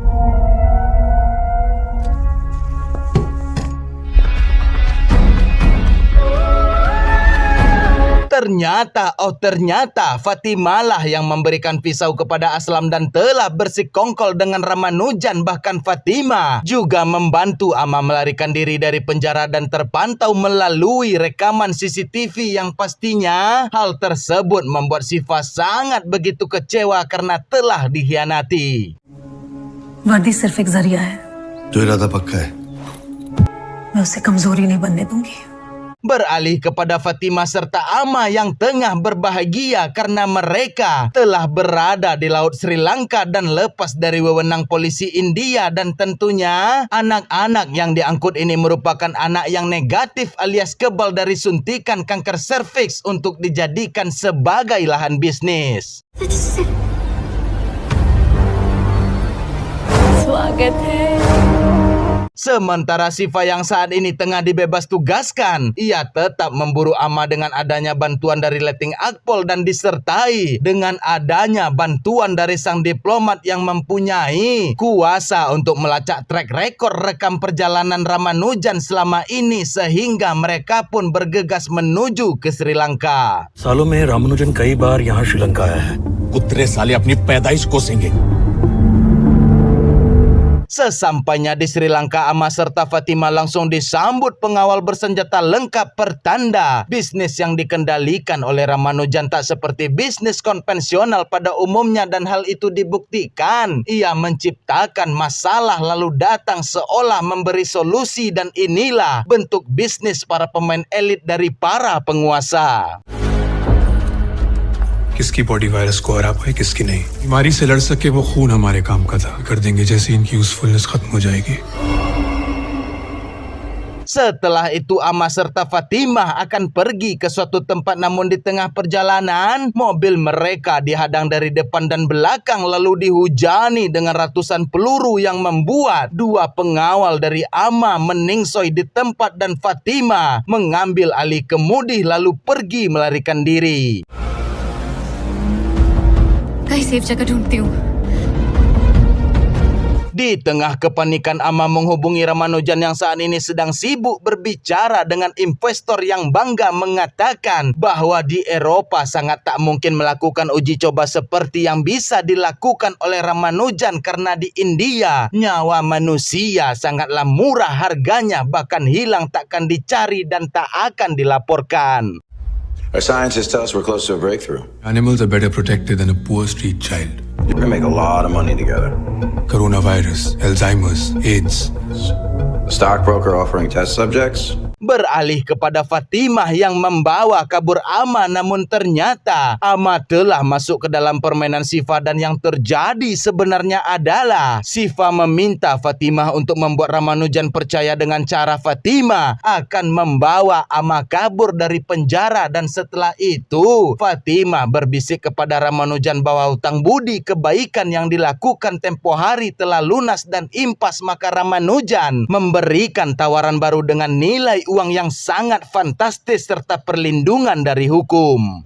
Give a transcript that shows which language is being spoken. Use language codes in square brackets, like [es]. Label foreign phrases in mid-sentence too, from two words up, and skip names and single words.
[id] Ternyata Fatimah lah yang memberikan pisau kepada Aslam dan telah bersekongkol dengan Ramanujan. Bahkan Fatimah juga membantu Ama melarikan diri dari penjara dan terpantau melalui rekaman CCTV yang pastinya hal tersebut membuat Sifa sangat begitu kecewa karena telah dikhianati. [hi] वर्दी सिर्फ एक जरिया है, जो इरादा पक्का है। मैं उसे कमजोरी नहीं बनने दूंगी। [id] Beralih kepada Fatimah serta Ama yang tengah berbahagia karena mereka telah berada di Laut Sri Lanka dan lepas dari wewenang polisi India, dan tentunya anak-anak yang diangkut ini merupakan anak yang negatif alias kebal dari suntikan kanker serviks untuk dijadikan sebagai lahan bisnis. [hi] स्वागत है। [id] Sementara Sifa yang saat ini tengah dibebas tugaskan, ia tetap memburu Ama dengan adanya bantuan dari Letting Akpol dan disertai dengan adanya bantuan dari sang diplomat yang mempunyai kuasa untuk melacak [en] track record [id] rekam perjalanan Ramanujan selama ini, sehingga mereka pun bergegas menuju ke Sri Lanka. [hi] सालों में रामानुजन कई बार यहाँ श्रीलंका आया है। कुत्रे साले अपनी पैदाइश कोसेंगे। [id] Sesampainya di Sri Lanka, Ama serta Fatimah langsung disambut pengawal bersenjata lengkap, pertanda bisnis yang dikendalikan oleh Ramanujan tak seperti bisnis konvensional pada umumnya, dan hal itu dibuktikan ia menciptakan masalah lalu datang seolah memberi solusi, dan inilah bentuk bisnis para pemain elit dari para penguasa. [hi] किसकी बॉडी वायरस को हरा पाए, किसकी नहीं। बीमारी से लड़ सके वो खून हमारे काम का था, कर देंगे जैसे इनकी यूजफुलनेस खत्म हो जाएगी। [id] Setelah itu Ama serta Fatimah akan pergi ke suatu tempat, namun di tengah perjalanan mobil mereka dihadang dari depan dan belakang lalu dihujani dengan ratusan peluru yang membuat dua pengawal dari Ama meningsoi di tempat, dan Fatimah mengambil alih kemudi lalu pergi melarikan diri. [hi] कहीं सेफ जगह ढूंढती हूँ। [id] Di tengah kepanikan, Ama menghubungi Ramanujan yang saat ini sedang sibuk berbicara dengan investor yang bangga mengatakan bahwa di Eropa sangat tak mungkin melakukan uji coba seperti yang bisa dilakukan oleh Ramanujan, karena di India nyawa manusia sangatlah murah harganya, bahkan hilang takkan dicari dan tak akan dilaporkan. [en] Our scientists tell us we're close to a breakthrough. Animals are better protected than a poor street child. We're gonna make a lot of money together. Coronavirus, Alzheimer's, AIDS. A stockbroker offering test subjects? [id] Beralih kepada Fatimah yang membawa kabur Ama, namun ternyata Ama telah masuk ke dalam permainan Syifa dan yang terjadi sebenarnya adalah Syifa meminta Fatimah untuk membuat Ramanujan percaya dengan cara Fatimah akan membawa Ama kabur dari penjara, dan setelah itu Fatimah berbisik kepada Ramanujan bahwa hutang budi kebaikan yang dilakukan tempo hari telah lunas dan impas, maka Ramanujan memberikan tawaran baru dengan nilai uang yang sangat fantastis serta perlindungan dari hukum.